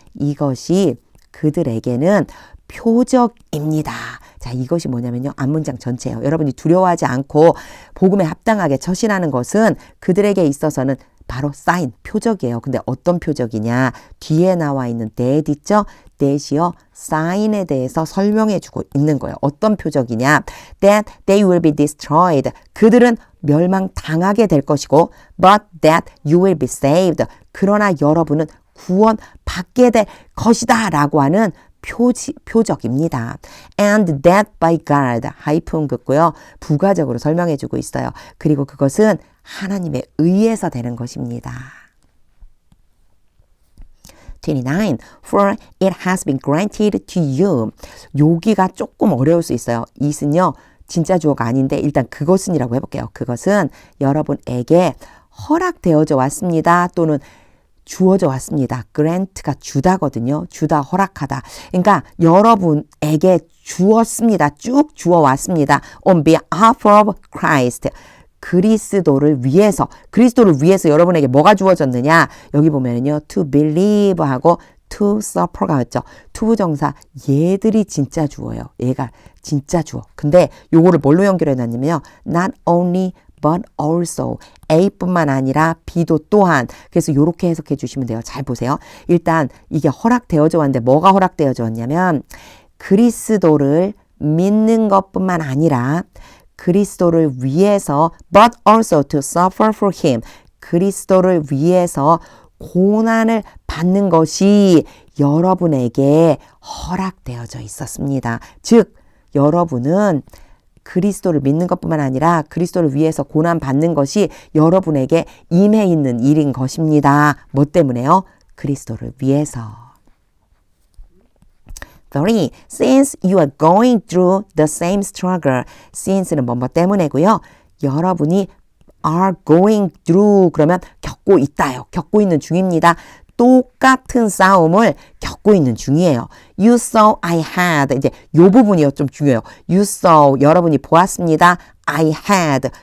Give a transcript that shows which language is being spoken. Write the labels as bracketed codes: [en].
[ko] 이것이 그들에게는 표적입니다. 자, 이것이 뭐냐면요. 앞문장 전체예요. 여러분이 두려워하지 않고 복음에 합당하게 처신하는 것은 그들에게 있어서는 바로 사인, 표적이에요. 근데 어떤 표적이냐? 뒤에 나와 있는 that 있죠? that이요. 사인에 대해서 설명해 주고 있는 거예요. 어떤 표적이냐? [en] That they will be destroyed. [ko] 그들은 멸망당하게 될 것이고 [en] but that you will be saved. [ko] 그러나 여러분은 구원받게 될 것이다 라고 하는 표적입니다. [en] And that by God [ko] 하이픈 긋고요. 부가적으로 설명해 주고 있어요. 그리고 그것은 하나님에 의해서 되는 것입니다. 29. [en] For it has been granted to you. [ko] 여기가 조금 어려울 수 있어요. it은요. 진짜 주어가 아닌데 일단 그것은이라고 해볼게요. 그것은 여러분에게 허락되어져 왔습니다. 또는 주어져 왔습니다. grant가 주다거든요. 주다, 허락하다. 그러니까 여러분에게 주었습니다. 쭉 주어 왔습니다. [en] On behalf of Christ. [ko] 그리스도를 위해서 여러분에게 뭐가 주어졌느냐? 여기 보면은요. to believe 하고 to suffer가 있죠. to 정사 얘들이 진짜 주어요. 얘가 진짜 주어. 근데 요거를 뭘로 연결해 놨냐면요. [en] not only but also. [ko] A뿐만 아니라 B도 또한. 그래서 이렇게 해석해 주시면 돼요. 잘 보세요. 일단 이게 허락되어져 왔는데 뭐가 허락되어져 왔냐면 그리스도를 믿는 것뿐만 아니라 그리스도를 위해서 [en] but also to suffer for him. [ko] 그리스도를 위해서 고난을 받는 것이 여러분에게 허락되어져 있었습니다. 즉 여러분은 그리스도를 믿는 것뿐만 아니라 그리스도를 위해서 고난 받는 것이 여러분에게 임해 있는 일인 것입니다. 뭐 때문에요? 그리스도를 위해서. 3. [en] Since you are going through the same struggle. [ko] Since는 뭐뭐 때문에고요. 여러분이 [en] are going through [ko] 그러면 겪고 있다요. 겪고 있는 중입니다. 똑같은 싸움을 겪고 있는 중이에요. [en] You saw I had. [ko] 이제 요 부분이 좀 중요해요. [en] You saw. [ko] 여러분이 보았습니다. [en] I had.